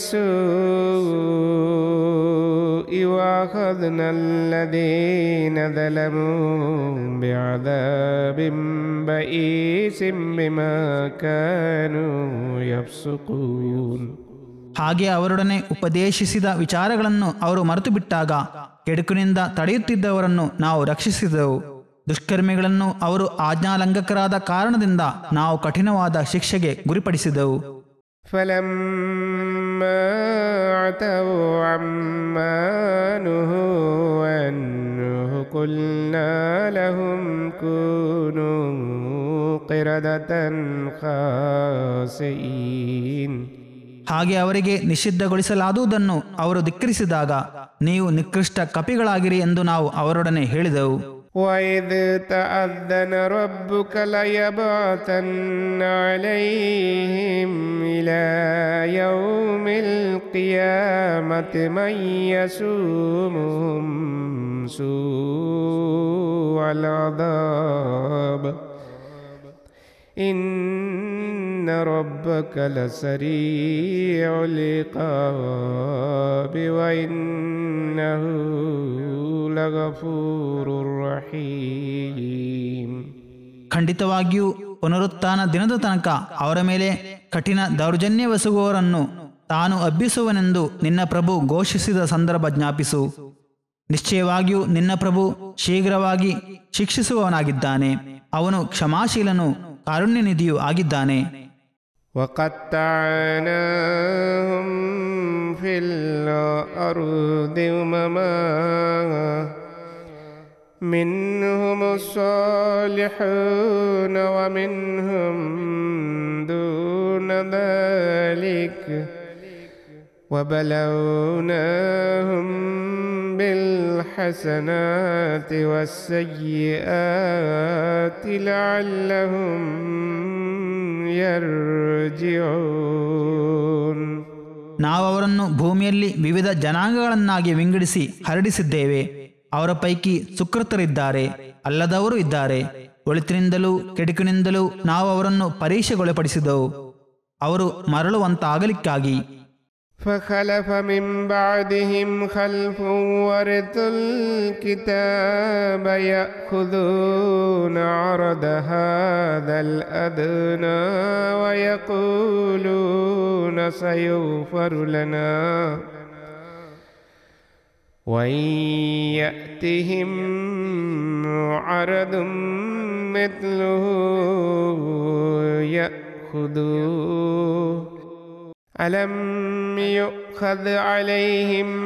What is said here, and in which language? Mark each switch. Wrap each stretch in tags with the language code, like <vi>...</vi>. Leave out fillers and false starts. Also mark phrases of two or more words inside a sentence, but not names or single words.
<ar>السوء وأخذنا الذين ظلموا بعذاب بئيس بما كانوا يفسقون.</ar> <kn>ಹಾಗೆ ಅವರೊಡನೆ ಉಪದೇಶಿಸಿದ ವಿಚಾರಗಳನ್ನು ಅವರು ಮರೆತು ಬಿಟ್ಟಾಗ ಕೆಡುಕಿನಿಂದ ತಡೆಯುತ್ತಿದ್ದವರನ್ನು ನಾವು ರಕ್ಷಿಸಿದೆವು. ದುಷ್ಕರ್ಮಿಗಳನ್ನು ಅವರು ಆಜ್ಞಾಲಂಘಕರಾದ ಕಾರಣದಿಂದ ನಾವು ಕಠಿಣವಾದ ಶಿಕ್ಷೆಗೆ ಗುರಿಪಡಿಸಿದೆವು.</kn> <ar>فَلَمَّا عَتَوْا عَمَّا نُهُوا عَنْهُ قُلْنَا لَهُمْ كُونُوا قِرَدَةً خَاسِئِينَ.</ar> <kn>ಹಾಗೆ ಅವರಿಗೆ ನಿಷಿದ್ಧಗೊಳಿಸಲಾದುದನ್ನು ಅವರು ಧಿಕ್ಕರಿಸಿದಾಗ ನೀವು ನಿಕೃಷ್ಟ ಕಪಿಗಳಾಗಿರಿ ಎಂದು ನಾವು ಅವರೊಡನೆ ಹೇಳಿದೆವು.</kn> <ar>وَإِذْ تَأَذَّنَ رَبُّكَ لَيَبْعَثَنَّ عَلَيْهِمْ إِلَى يَوْمِ الْقِيَامَةِ مَنْ يَسُومُهُمْ سُوءَ الْعَذَابِ إِنَّ رَبَّكَ لَسَرِيعُ الْعِقَابِ وَإِنَّهُ لَغَفُورٌ رَحِيمٌ.</ar> <kn>ಖಂಡಿತವಾಗಿಯೂ ಪುನರುತ್ಥಾನ ದಿನದ ತನಕ ಅವರ ಮೇಲೆ ಕಠಿಣ ದೌರ್ಜನ್ಯವೆಸಗುವವರನ್ನು ತಾನು ಅಬ್ಬಿಸುವನೆಂದು ನಿನ್ನ ಪ್ರಭು ಘೋಷಿಸಿದ ಸಂದರ್ಭ ಜ್ಞಾಪಿಸು. ನಿಶ್ಚಯವಾಗಿಯೂ ನಿನ್ನ ಪ್ರಭು ಶೀಘ್ರವಾಗಿ ಶಿಕ್ಷಿಸುವವನಾಗಿದ್ದಾನೆ. ಅವನು ಕ್ಷಮಾಶೀಲನು ಕಾರುಣ್ಯನಿಧಿಯೂ ಆಗಿದ್ದಾನೆ.</kn> <ar>وَقَطَّعْنَاهُمْ فِي الْأَرْضِ أُمَمًا مِّنْهُمُ الصَّالِحُونَ وَمِنْهُمْ دُونَ ذَلِكَ وبلوناهم بالحسنات والسيئات لعلهم يرجعون.</ar> <kn>ನಾವು ಅವರನ್ನು ಭೂಮಿಯಲ್ಲಿ ವಿವಿಧ ಜನಾಂಗಗಳನ್ನಾಗಿ ವಿಂಗಡಿಸಿ ಹರಡಿಸಿದ್ದೇವೆ. ಅವರ ಪೈಕಿ ಸುಕೃತರಿದ್ದಾರೆ, ಅಲ್ಲದವರು ಇದ್ದಾರೆ. ಒಳಿತಿನಿಂದಲೂ ಕೆಡುಕಿನಿಂದಲೂ ನಾವು ಅವರನ್ನು ಪರೀಕ್ಷೆಗೊಳಪಡಿಸಿದೆವು, ಅವರು ಮರಳುವಂತಾಗಲಿಕ್ಕಾಗಿ.</kn> <ar>فخلف من بعدهم خلف ورثوا الكتاب يأخذون عرض هذا الأدنى ويقولون سيغفر لنا وإن يأتهم عرض مثله يأخذوه ألم يؤخذ عليهم</ar>